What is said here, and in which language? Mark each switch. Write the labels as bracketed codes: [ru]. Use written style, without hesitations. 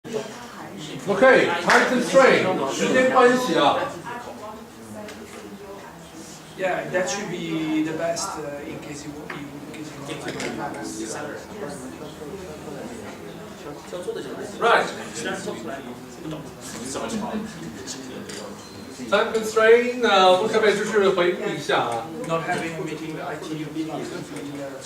[en] Okay, time constraint， [zh] 时间关系啊。 [en] Yeah, that should be the best in case you want to. Right. Time constraint， [zh] 我们可不可以就是回顾一下啊？ [en] Not having a meeting with IT.